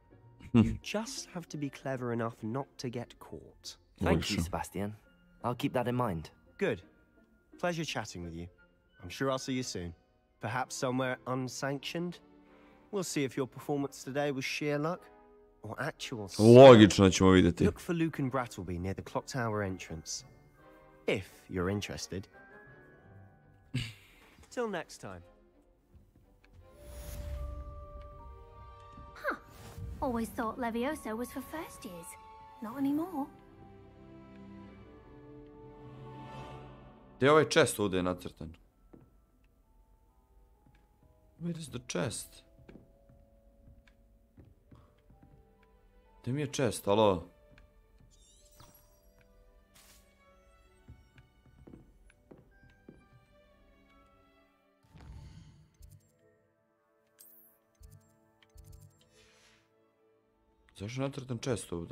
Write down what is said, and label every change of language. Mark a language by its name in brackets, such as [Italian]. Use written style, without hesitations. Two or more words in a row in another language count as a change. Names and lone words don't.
[English] You just have to be clever enough not to get caught. Thank you, Sebastian. I'll keep that in mind. Good. Pleasure chatting with you. I'm sure I'll see you soon. Perhaps somewhere unsanctioned? We'll see if your performance today was sheer luck or actual skill. [Bosnian] Logično ćemo vidjeti. [English] Look for Luke and Brattleby near the clock tower entrance. If you're interested. Till next time. Huh. Always thought Levioso was for first years. Not anymore. [Bosnian] Gdje je ovaj chest ovdje nacrtan? [English] Where is the chest? [Bosnian] Gdje mi je chest, alo? Zašto je nacrtan chest ovdje?